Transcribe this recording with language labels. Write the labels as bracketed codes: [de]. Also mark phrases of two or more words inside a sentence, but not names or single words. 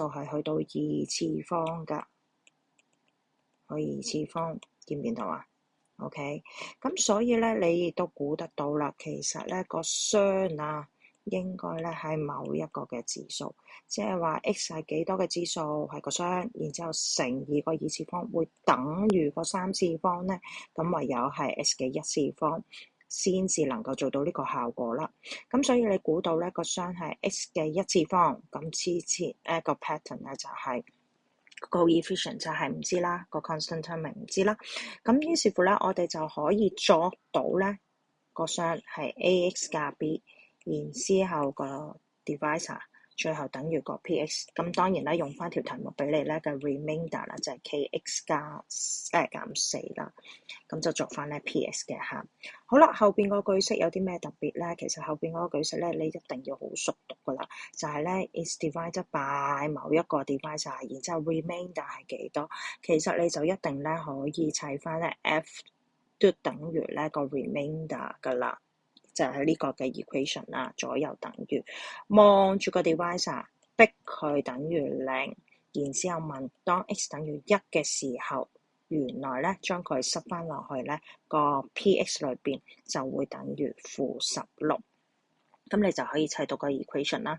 [yue] 係去到2次方㗎，去2次方見唔見到啊？OK，咁所以咧你亦都估得到啦，其實咧個雙啊應該咧係某一個嘅指數，即係話 x 係幾多嘅指數係個雙，然之後乘以個2次方會等於個3次方咧，咁唯有係 x 嘅1次方先至能夠做到呢個效果啦。咁所以你估到咧個雙係 x 嘅1次方，咁之前個 pattern 咧就係、個 coefficient 就係唔知啦，個 [en] constant term [yue] 唔知啦。咁於是乎咧，我哋就可以作到咧個雙係 ax 加 b。然之後個 divisor 最後等於個 Px， 咁當然啦，用翻條題目俾你咧嘅 remainder 啦，就係 Kx 減4啦，咁就作翻咧 Ps 嘅餡。好啦，後邊個句式有啲咩特別咧？其實後邊嗰個句式咧，你一定要好熟讀噶啦，就係咧 [en] is divided by [yue] 某一個 divisor， 然之後 remainder 係幾多？其實你就一定咧可以砌翻咧 f 都等於咧個 remainder 噶啦。就係呢個嘅 equation 啦，左右等於，望住個 divisor， 逼佢等於0，然之後問當 x 等於1嘅時候，原來咧將佢塞翻落去咧個 Px 裏邊就會等於-16，咁你就可以砌到個 equation 啦。